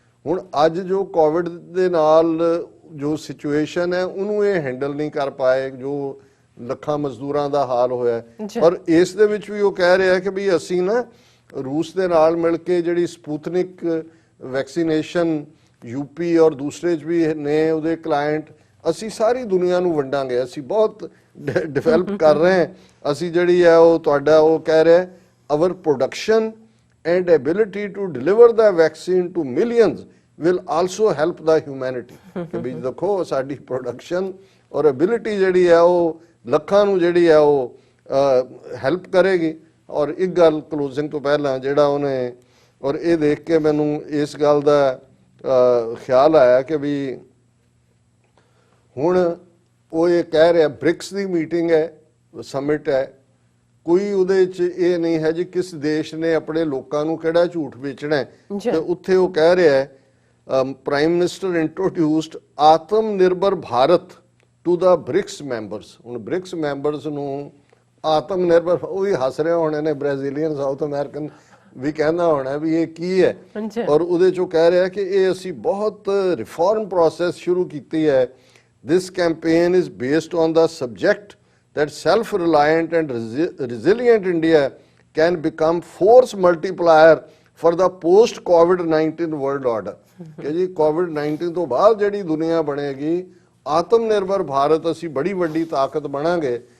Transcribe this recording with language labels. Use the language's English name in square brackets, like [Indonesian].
[Punjabi] ਹੁਣ ਅੱਜ ਜੋ ਕੋਵਿਡ ਦੇ ਨਾਲ ਜੋ ਸਿਚੁਏਸ਼ਨ ਹੈ ਉਹਨੂੰ ਇਹ ਹੈਂਡਲ ਨਹੀਂ ਕਰ ਪਾਏ, ਜੋ ਲੱਖਾਂ ਮਜ਼ਦੂਰਾਂ ਦਾ ਹਾਲ ਹੋਇਆ। ਔਰ ਇਸ ਦੇ ਵਿੱਚ ਵੀ ਉਹ ਕਹਿ ਰਿਹਾ ਕਿ ਵੀ ਅਸੀਂ ਨਾ ਰੂਸ ਦੇ ਨਾਲ ਮਿਲ ਕੇ ਜਿਹੜੀ ਸਪੂਤਨਿਕ ਵੈਕਸੀਨੇਸ਼ਨ UP ਔਰ ਦੂਸਰੇ 'ਚ ਵੀ ਨੇ ਉਹਦੇ ਕਲਾਇੰਟ, ਅਸੀਂ ਸਾਰੀ ਦੁਨੀਆ ਨੂੰ ਵੰਡਾਂਗੇ, ਅਸੀਂ ਬਹੁਤ ਡਿਵੈਲਪ ਕਰ ਰਹੇ ਹਾਂ। ਅਸੀਂ ਜਿਹੜੀ ਹੈ ਉਹ ਤੁਹਾਡਾ ਉਹ ਕਹਿ ਰਿਹਾ [English] our production and ability to deliver the vaccine to millions will also help the humanity। [Punjabi] ਕਿ ਵੀ ਦੇਖੋ ਸਾਡੀ ਪ੍ਰੋਡਕਸ਼ਨ ਔਰ ਐਬਿਲਿਟੀ ਜਿਹੜੀ ਹੈ ਉਹ ਲੱਖਾਂ ਨੂੰ ਜਿਹੜੀ ਹੈ ਉਹ ਹੈਲਪ ਕਰੇਗੀ। ਔਰ ਇੱਕ ਗੱਲ ਕਲੋਜ਼ਿੰਗ ਤੋਂ ਪਹਿਲਾਂ ਜਿਹੜਾ ਉਹਨੇ, ਔਰ ਇਹ ਦੇਖ ਕੇ ਮੈਨੂੰ ਇਸ ਗੱਲ ਦਾ ਖਿਆਲ ਆਇਆ ਕਿ ਵੀ ਹੁਣ ਉਹ ਇਹ ਕਹਿ ਰਿਹਾ ਬ੍ਰਿਕਸ ਦੀ ਮੀਟਿੰਗ ਹੈ, ਸਮਿਟ ਹੈ, ਕੋਈ ਉਹਦੇ 'ਚ ਇਹ ਨਹੀਂ ਹੈ ਜੀ ਕਿਸ ਦੇਸ਼ ਨੇ ਆਪਣੇ ਲੋਕਾਂ ਨੂੰ ਕਿਹੜਾ ਝੂਠ ਵੇਚਣਾ, ਤੇ ਉੱਥੇ ਉਹ ਕਹਿ ਰਿਹਾ [English] Prime minister introduced Atmanirbhar Bharat to ਦਾ BRICS members. [Punjabi] ਹੁਣ ਬ੍ਰਿਕਸ ਮੈਂਬਰਸ ਨੂੰ ਆਤਮ ਨਿਰਭਰ, ਉਹ ਵੀ ਹੱਸ ਰਹੇ ਹੋਣੇ ਨੇ, ਬ੍ਰਾਜ਼ੀਲੀਅਨ ਸਾਊਥ ਅਮਰੀਕਨ ਵੀ ਕਹਿੰਦਾ ਹੋਣਾ ਵੀ ਇਹ ਕੀ ਹੈ। ਔਰ ਉਹਦੇ 'ਚੋਂ ਕਹਿ ਰਿਹਾ ਕਿ ਇਹ ਅਸੀਂ ਬਹੁਤ ਰਿਫਾਰਮ ਪ੍ਰੋਸੈਸ ਸ਼ੁਰੂ ਕੀਤੀ ਹੈ [English] This campaign is based on the subject that self-reliant and resilient India can become force multiplier for the post-COVID-19 world order. [Hindi] कि जी [Punjabi] COVID-19 ਤੋਂ ਬਾਅਦ ਜਿਹੜੀ ਦੁਨੀਆ ਬਣੇਗੀ, ਆਤਮ ਨਿਰਭਰ ਭਾਰਤ ਅਸੀਂ ਬੜੀ ਵੱਡੀ ਤਾਕਤ ਬਣਾਂਗੇ।